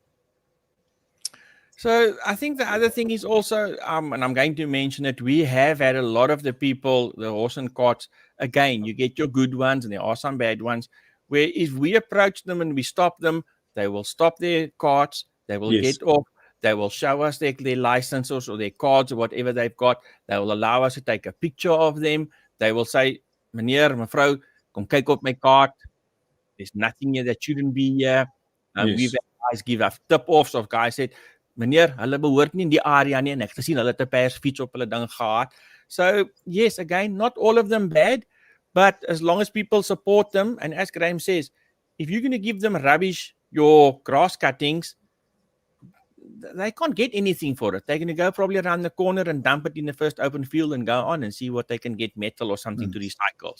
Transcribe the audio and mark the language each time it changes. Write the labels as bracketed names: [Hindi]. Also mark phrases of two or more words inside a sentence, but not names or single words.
[English] So I think the other thing is also, and I'm going to mention it, we have had a lot of the people, the horse and carts, again, you get your good ones and there are some bad ones, where if we approach them and we stop them, they will stop their carts, they will get off, they will show us their licenses or their cards or whatever they've got. They will allow us to take a picture of them. They will say, [Afrikaans] meneer, mevrou, kom kyk op my cart. [English] There's nothing here that shouldn't be here. We've had guys give us tip-offs of guys said, [Afrikaans] meneer, hulle behoort nie in die area nie en ek het gesien hulle het 'n persfiets op hulle ding gehad. [English] So, yes, again, not all of them bad, but as long as people support them, and as Graham says, if you're going to give them rubbish, your grass cuttings, they can't get anything for it. They're going to go probably around the corner and dump it in the first open field and go on and see what they can get, metal or something to recycle.